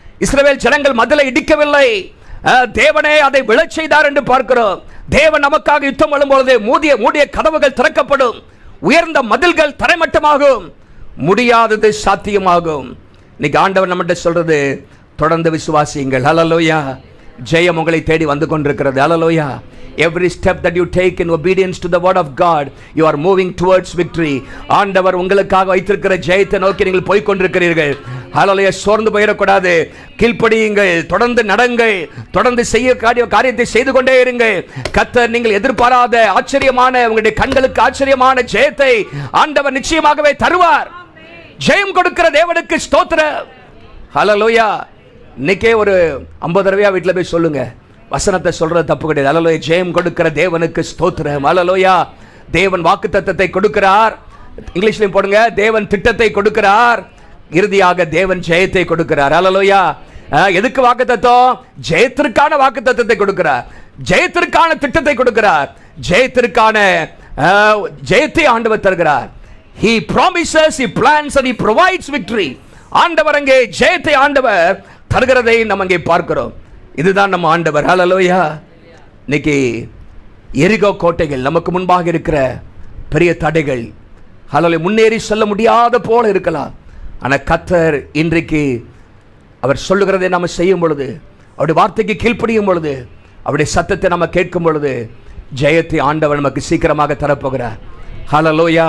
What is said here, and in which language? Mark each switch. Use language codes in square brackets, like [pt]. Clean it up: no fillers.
[ta] இஸ்ரவேல் ஜனங்கள் மதிலை இடிக்கவில்லை, தேவனே அதை விழச் செய்தார் என்று பார்க்கிறோம். தேவன் நமக்காக யுத்தம் பண்ணும்பொழுது மூடிய கதவுகள் திறக்கப்படும், உயர்ந்த மதில்கள் தரைமட்டமாகும், முடியாதது சாத்தியமாகும். இன்னைக்கு ஆண்டவர் நம்மகிட்ட சொல்றது, தொடர்ந்து விசுவாசியுங்கள். ஹல்லேலூயா. ஜெயம் உங்களை தேடி வந்து கொண்டிருக்கிறது. ஹல்லேலூயா. [en] Every step that you take in obedience to the word of God, you are moving towards victory. [ta] ஆண்டவர் உங்களுக்காக வைத்திருக்கிற ஜெயத்தை நோக்கி நீங்கள் போய் கொண்டிருக்கிறீர்கள். ஹல்லேலூயா. சோர்ந்து போயிடக்கூடாது. கீழ்ப்படியுங்கள், தொடர்ந்து நடங்கள், தொடர்ந்து காரியத்தை செய்து கொண்டே இருங்கள். கர்த்தர் நீங்கள் எதிர்பாராத ஆச்சரியமான, உங்களுடைய கண்களுக்கு ஆச்சரியமான ஜெயத்தை ஆண்டவர் நிச்சயமாகவே தருவார். ஜெயம் கொடுக்கிற தேவனுக்கு ஸ்தோத்திரம். ஹல்லேலூயா. இன்னைக்கே ஒரு 50 தடவையா வீட்டில் போய் சொல்லுங்க. வசனத்தை சொல்றது தப்பு கிடையாது. ஹல்லேலூயா. ஜெயம் கொடுக்கிற தேவனுக்கு ஸ்தோத்திரம். ஹல்லேலூயா. தேவன் வாக்குத்தத்தத்தை கொடுக்கிறார். இங்கிலீஷ்லயும் போடுங்க, தேவன் திட்டத்தை கொடுக்கிறார், இறுதியாக தேவன் ஜெயத்தை கொடுக்கிறார். ஹல்லேலூயா. எதுக்கு வாக்குத்தத்தம்? ஜெயத்திற்கான வாக்குத்தத்தத்தை கொடுக்கிறார், ஜெயத்திற்கான திட்டத்தை கொடுக்கிறார், ஜெயத்திற்கான ஜெயத்தை ஆண்டவர் தருகிறார். [en] He promises, he plans and he provides victory. [ta] ஆண்டவர் அங்கே ஜெயத்தை ஆண்டவர் தருகிறதை நம்ம அங்கே பார்க்கிறோம். இதுதான் நம்ம ஆண்டவர். ஹல்லேலூயா. இன்னைக்கு எரிகோ கோட்டைகள் நமக்கு முன்பாக இருக்கிற பெரிய தடைகள், ஹல்லேலூயா, முன்னேறி செல்ல முடியாத போல இருக்கலாம். ஆனால் கர்த்தர் இன்றைக்கு அவர் சொல்லுகிறதை நம்ம செய்யும் பொழுது, அவருடைய வார்த்தைக்கு கீழ்ப்படியும் பொழுது, அவருடைய சத்தத்தை நம்ம கேட்கும் பொழுது, ஜெயத்தை ஆண்டவர் நமக்கு சீக்கிரமாக தரப்போகிறார். ஹல்லேலூயா.